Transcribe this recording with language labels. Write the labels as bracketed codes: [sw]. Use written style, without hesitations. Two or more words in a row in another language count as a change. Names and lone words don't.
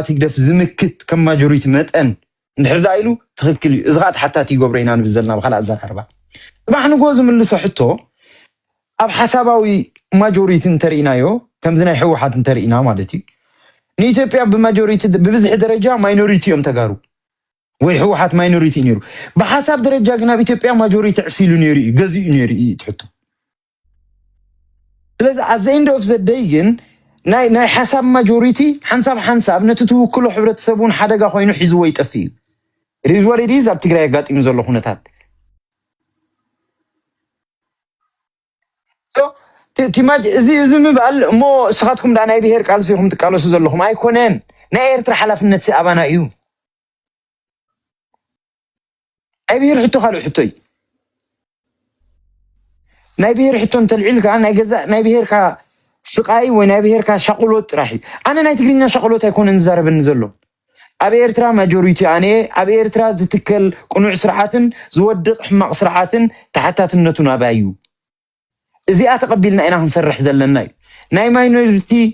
[ti] ይግደፍ ዝምክት ከም ማጆሪቲ መጠን እንድሕር ዳ ኢሉ ትኽክል እዩ እዚ ከዓ ተሓታቲ ይገብሮ ኢና ንብል ዘለና ብካልእ ኣዘራርባ ጥባሕ ንጎ ዝምልሶ ሕቶ ኣብ ሓሳባዊ ማጆሪቲ እንተርኢናዮ ከምዚ ናይ ሕወሓት እንተርኢና ማለት እዩ ንኢትዮጵያ ብማጆሪቲ ብብዝሒ ደረጃ ማይኖሪቲ እዮም ተጋሩ ወይ ሕወሓት ማይኖሪቲ ነይሩ ብሓሳብ ደረጃ ግን ኣብ ኢትዮጵያ ማጆሪቲ ዕሲሉ ነይሩ እዩ ገዚኡ ነይሩ እዩ ትሕቶ ስለዚ [en] at the end of the day [ti] ግን ናይ ሓሳብ ማጆሪቲ ሓንሳብ ነቲ ትውክሎ ሕብረተሰብ እውን ሓደጋ ኮይኑ ሒዝዎ ይጠፊ እዩ [en] it is what it is [ti] ኣብ ትግራይ ኣጋጢሙ ዘሎ ኩነታት እዚ ምባል እሞ ስኻትኩም ዳ ናይ ብሄር ቃልሲ ኢኹም ትቃለሱ ዘለኹም ኣይኮነን ናይ ኤርትራ ሓላፍነት ኣባና እዩ ናይ ብሄር ሕቶ ካልእ ሕቶ እዩ ናይ ብሄር ሕቶ እንተልዒልካ ናይ ገዛእ ናይ ብሄርካ ስቃይ ወይ ናይ ብሄርካ ሻቁሎት ጥራሕ እዩ ኣነ ናይ ትግርኛ ሻቁሎት ኣይኮነን ዝዛረበኒ ዘሎ ኣብ ኤርትራ ማጆሪቲ ኣነ ኣብ ኤርትራ ዝትከል ቁኑዕ ስርዓትን ዝወድቕ ሕማቕ ስርዓትን ተሓታትነቱ ናባይ እዩ እዚኣ ተቐቢልና ኢና ክንሰርሕ ዘለና እዩ ናይ ማይኖሪቲ